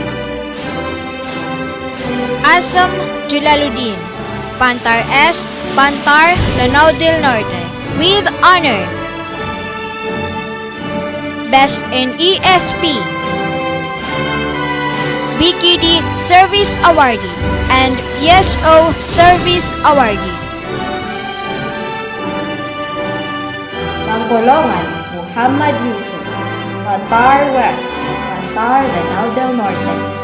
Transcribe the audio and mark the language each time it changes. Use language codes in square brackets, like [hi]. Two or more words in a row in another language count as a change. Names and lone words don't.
[en] Asam Julaluddin, Pantar Est, Pantar Lanao del Norte, with honor. Best in ESP, BKD Service Awardee, and PSO Service Awardee. Pangkolongan, Muhammad Yusuf, Pantar West, Pantar Lanao del Norte.